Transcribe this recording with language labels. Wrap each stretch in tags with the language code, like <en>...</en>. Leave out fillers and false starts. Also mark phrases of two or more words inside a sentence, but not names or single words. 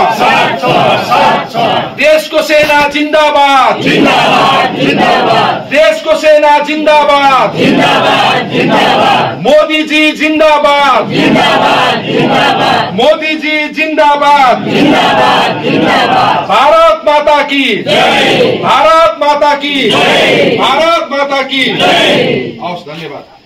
<ne>देशको सेना जिन्दाबाद, जिन्दाबाद, जिन्दाबाद। देशको सेना जिन्दाबाद, जिन्दाबाद, जिन्दाबाद। मोदी जी जिन्दाबाद, जिन्दाबाद, जिन्दाबाद। मोदी जी जिन्दाबाद, जिन्दाबाद, जिन्दाबाद।</ne> <hi>भारत माता की जय, भारत माता की जय, भारत माता की जय। धन्यवाद।</hi>